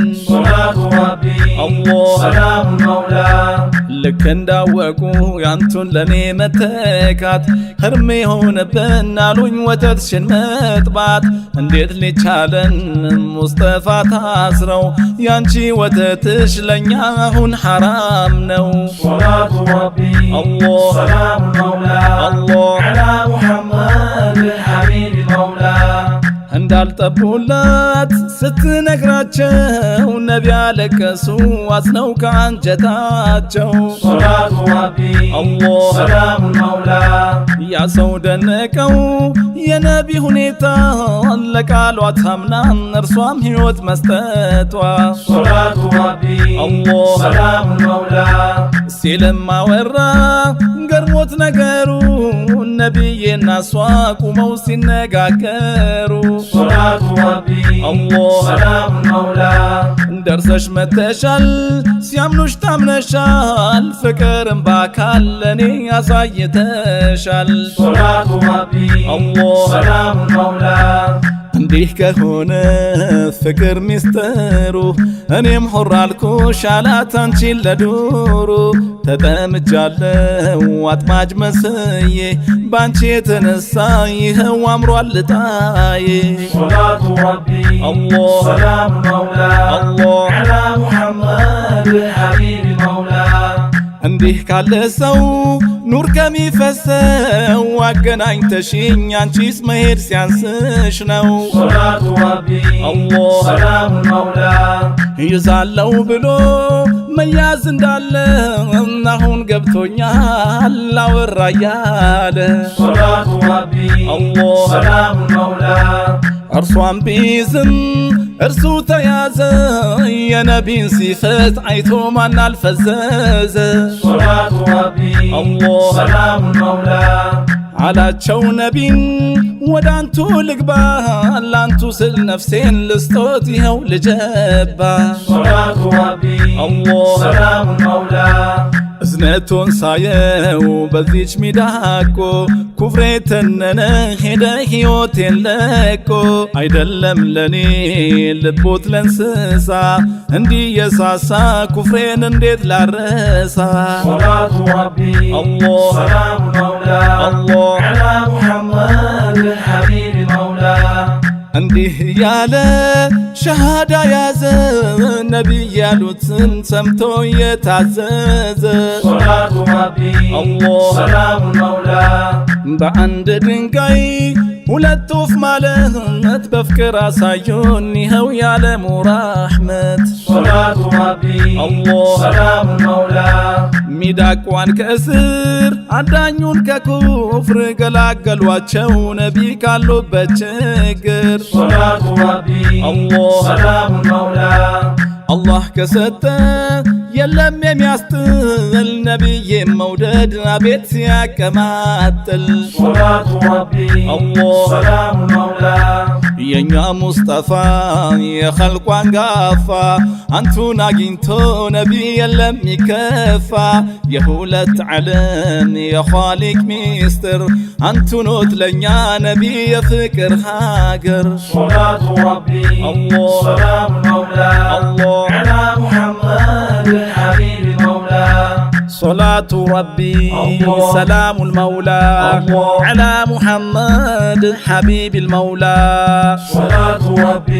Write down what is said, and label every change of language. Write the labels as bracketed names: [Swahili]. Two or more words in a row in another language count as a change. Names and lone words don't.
[Arabic] صلاة ربي الله سلام المولى [Amharic] ልክ እንዳወቁ ያንቱን ለኔ መተካት ህርሜ ሆነብን አሉኝ ወተትሽን መጥባት እንዴት ሊቻለን ሙስጠፋ ታስረው ያንቺ ወተትሽ ለኛ አሁን ሐራም ነው [Arabic] صلاة ربي الله سلام المولى الله على محمد حبيب المولى [Amharic] እንዳልጠቡላት ስትነግራቸው ነቢ ያለቀሱ አዝነው ከአንጀታቸው [Arabic] صلاة ربي الله سلام المولى [Amharic] ያ ሰው ደነቀው የነቢ ሁኔታ ለቃሏ ታምና እርሷም ሕይወት መስጠቷ [Arabic] صلاة ربي الله سلام المولى [Amharic] ሲልም አወራ ገርሞት ነገሩ ነቢዬና እሷ ቁመው ሲነጋገሩ [Arabic] صلاة ربي الله سلام المولى [Amharic] ደርሰሽ መተሻል ሲያምኑሽ ታምነሻል ፍቅርም በአካል ለኔ ያሳይተሻል [Arabic] صلاة ربي الله سلام المولى [Amharic] እንዲህ ከሆነ ፍቅር ሚስጥሩ እኔም ሆር አልኩሽ አላት አንቺን ለዱሩ ተጠምጃለው አጥማጅ መስዬ ባንቺ የተነሳ ይኸው አምሯል ጣዬ [Arabic] صلاة ربي الله سلام المولى الله على محمد حبيب المولى [Amharic] እንዲህ ካለ ሰው ኑር ከሚፈሰው አገናኝተሽኝ አንቺስ መሄድ ሲያንስሽ ነው [Arabic] صلاة ربي الله سلام المولى [Amharic] ይዛለው ብሎ መያዝ እንዳለ አሁን ገብቶኛል አወራ ያለ [Arabic] صلاة ربي الله سلام المولى [Amharic] እርሷም ቢዝም እርሱ ተያዘ የነቢን ሲፈት አይቶ ማን አልፈዘዘ [Arabic] صلاة ربي الله سلام المولى [Amharic] አላቸው ነቢን ወዳንቱ ልግባ ላንቱ ስል ነፍሴን ልስጦት ይኸው ልጀባ [Arabic] صلاة ربي الله سلام المولى [Amharic] እዝነቱን ሳየው በዚች ሚዳቆ ኩፍሬ ተነነ ሄደ ሕይወቴን ለቆ አይደለም ለኔ ልቦት ለእንስሳ እንዲህ የሳሳ ኩፍሬን እንዴት ላረሳ [Arabic] صلاة ربي الله سلام المولى الله على محمد حبيب المولى [Amharic] እንዲህ ያለ ሸሃዳ ያዘ ነቢይ ያሉትን ሰምቶ የታዘዘ [Arabic] صلاة ربي الله سلام المولى [Amharic] በአንድ ድንጋይ ሁለት ወፍ ማለት በፍቅር አሳዩን ይኸው ያለሙ ራሕመት [Arabic] صلاة ربي الله سلام المولى [Amharic] ሚዳቋን ከእስር አዳኙን ከኩፍር ገላገሏቸው ነቢ ካሉበት ችግር [Arabic] صلاة ربي الله سلام المولى [Amharic] አላህ ከሰጠ የለም የሚያስጥል ነቢይ መውደድ አቤት ሲያቀማጥል [Arabic] صلاة ربي الله سلام المولى [Amharic] የኛ ሙስጠፋ የኸልቋን ጋፋ አንቱን አግኝቶ ነቢ የለም ይከፋ የሁለት ዓለም የኻሊቅ ሚስጥር አንቱኖት ለኛ ነቢ የፍቅር ሀገር [Arabic] صلاة ربي الله سلام المولى الله على محمد حبيب المولى صلاة ربي الله سلام المولى الله على محمد حبيب المولى صلاة ربي